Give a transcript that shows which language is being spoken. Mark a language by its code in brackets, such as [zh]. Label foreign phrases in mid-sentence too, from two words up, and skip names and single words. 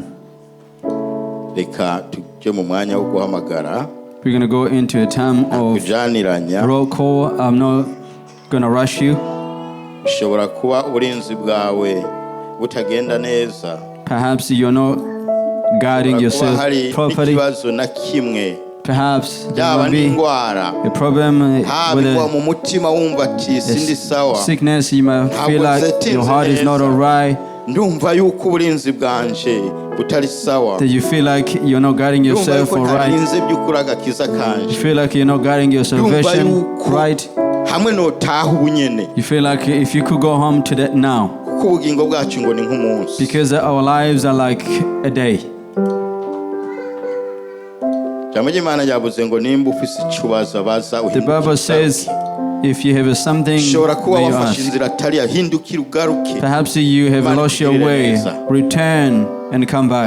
[en] We're going to go into a time of roll call. I'm not going to rush you. Perhaps you're not guiding yourself properly. Perhaps there [rn] yaba [en] might be [rn] n'indwara [en] a problem with [rn] haba mu mutima wumva ati sindi sawa [en] sickness. You might feel like your heart is not alright. [rn] ndumva yuko uburinzi bwanje butari sawa. [en] That you feel like you're not guarding yourself alright. You feel like you're not guarding your salvation right. [rn] hamwe notaha ubunyene. [en] You feel like if you could go home to that now. [rn] kuko ubugingo bwacu ngo ni nk'umunsi. [en] Because our lives are like a day. The Bible says, if you have something that you ask, perhaps you have lost your way, return and come back.